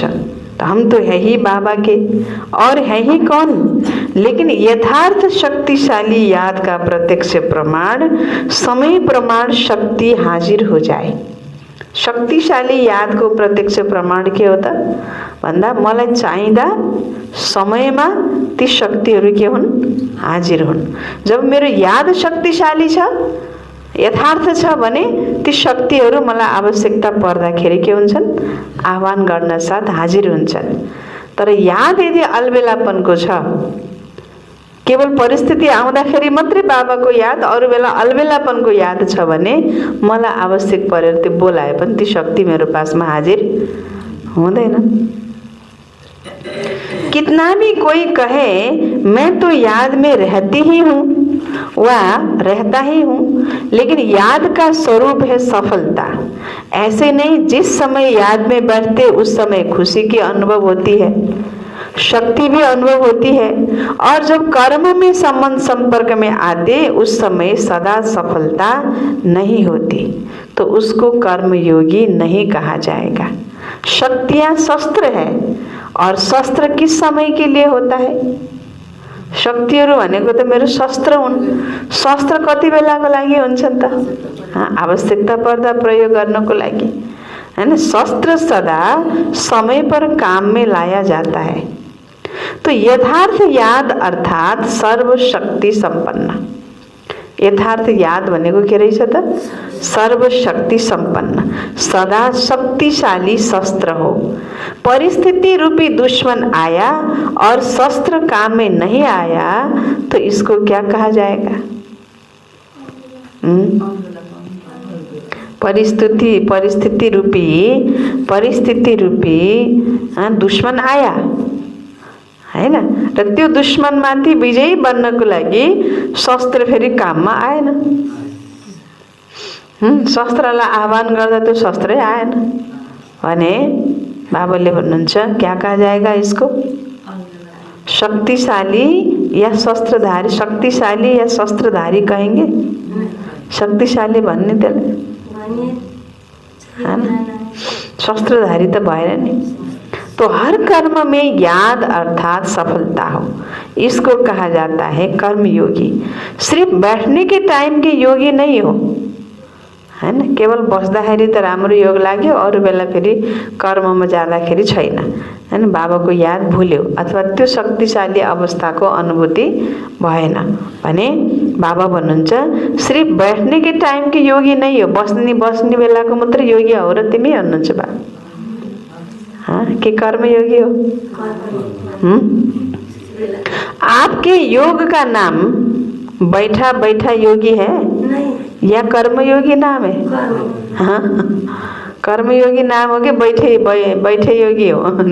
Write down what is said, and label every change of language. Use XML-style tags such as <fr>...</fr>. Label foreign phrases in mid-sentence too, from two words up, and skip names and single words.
<hi>हम तो है ही बाबा के, और है ही कौन? लेकिन यथार्थ शक्तिशाली याद का प्रत्यक्ष प्रमाण, समय प्रमाण शक्ति हाजिर हो जाए।</hi> <ne>शक्तिशाली यादको प्रत्यक्ष प्रमाण के हो त भन्दा मलाई चाहिँदा समयमा ती शक्तिहरू के हुन्? हाजिर हुन्। जब मेरो याद शक्तिशाली छ, यथार्थ छ भने ती शक्तिहरू मलाई आवश्यकता पर्दाखेरि के हुन्छन्? आह्वान गर्न साथ हाजिर हुन्छन्। तर याद यदि अलबेलापनको छ, केवल परिस्थिति आउँदाखेरि मात्रै बाबाको याद, अरू बेला अलबेलापनको याद छ भने मलाई आवश्यक परेर त्यो बोलाए पनि ती शक्ति मेरो पासमा हाजिर हुँदैन।</ne> <hi>कितना भी कोई कहे मैं तो याद में रहती ही हूँ वा रहता ही हूँ, लेकिन याद का स्वरूप है सफलता। ऐसे नहीं, जिस समय याद में बैठते उस समय खुशी की अनुभव होती है, शक्ति भी अनुभव होती है, और जब कर्म में संबंध संपर्क में आते उस समय सदा सफलता नहीं होती, तो उसको कर्मयोगी नहीं कहा जाएगा। शक्तियां शस्त्र है, और शस्त्र किस समय के लिए होता है?</hi> <ne>शक्तिहरू भनेको त मेरो शस्त्र हुन्। शस्त्र कति बेलाको लागि हुन्छन् त? आवश्यकता पर्दा प्रयोग गर्नको लागि, हैन?</ne> <hi>शस्त्र सदा समय पर काम में लाया जाता है। तो यथार्थ याद अर्थात सर्वशक्ति संपन्न।</hi> <ne>यथार्थ याद भनेको के रहेछ त? सर्वशक्ति संपन्न, सदा शक्तिशाली शस्त्र हो।</ne> <hi>परिस्थिति रूपी दुश्मन आया और शस्त्र काम में नहीं आया तो इसको क्या कहा जाएगा? परिस्थिति रूपी दुश्मन आया,</hi> <ne>हैन? र त्यो दुश्मनमाथि विजयी बन्नको लागि शस्त्र फेरि काममा आएन। शस्त्रलाई आह्वान गर्दा त्यो शस्त्रै आएन भने बाबाले भन्नुहुन्छ</ne> <hi>क्या कहा जाएगा इसको? शक्तिशाली या शस्त्रधारी? शक्तिशाली या शस्त्रधारी कहेंगे?</hi> <ne>शक्तिशाली भन्ने त्यसले, हैन? शस्त्रधारी त भएन नि।</ne> <hi>तो हर कर्म में याद अर्थात सफलता हो, इसको कहा जाता है कर्मयोगी। सिर्फ बैठने के टाइम के योगी नहीं हो, हैन?</hi> <ne>केवल बस्दाखेरि त राम्रो योग लाग्यो, अरू बेला फेरि कर्ममा जाँदाखेरि छैन, हैन? बाबाको याद भुल्यो अथवा त्यो शक्तिशाली अवस्थाको अनुभूति भएन भने बाबा भन्नुहुन्छ</ne> <hi>सिर्फ बैठने के टाइम के योगी नहीं हो,</hi> <ne>बस्ने बेलाको मात्र योगी हो र तिमी भन्नुहुन्छ बाबा। के कर्म योगी हो?</ne> <hi>आपके योग का नाम बैठा बैठा योगी है नहीं, या कर्मयोगी नाम है?</hi> <ne>हाँ, कर्मयोगी नाम हो कि बैठे योगी हो?</ne>